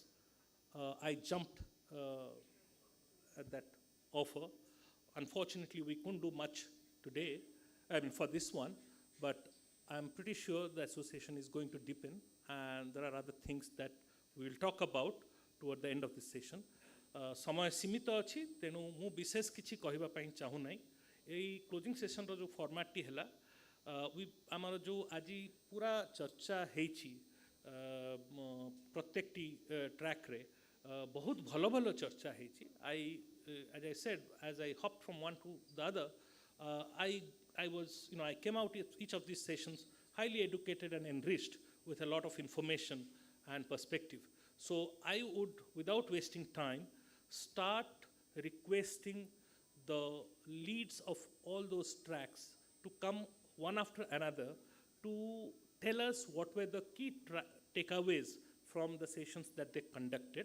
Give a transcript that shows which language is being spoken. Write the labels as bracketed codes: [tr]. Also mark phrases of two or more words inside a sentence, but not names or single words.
[en] I jumped at that offer. Unfortunately, we couldn't do much today, for this one, but I'm pretty sure the association is going to deepen, and there are other things that we will talk about toward the end of this session. [or] ସମୟ ସୀମିତ ଅଛି ତେଣୁ ମୁଁ ବିଶେଷ କିଛି କହିବା ପାଇଁ ଚାହୁଁ ନାହିଁ ଏଇ [en] closing session [or] ର ଯେଉଁ ଫର୍ମାଟ ଟି ହେଲା ଆମର ଯେଉଁ ଆଜି ପୂରା ଚର୍ଚ୍ଚା ହେଉଛି ପ୍ରତ୍ୟେକଟି ଟ୍ରାକ ରେ ବହୁତ ଭଲ ଭଲ ଚର୍ଚ୍ଚା ହେଉଛି [en] as I said, as I hopped from one to the other, I came out each of these sessions highly educated and enriched with a lot of information and perspective. So I would, without wasting time, start requesting the leads of all those tracks to come one after another to tell us what were the key takeaways from the sessions that they conducted.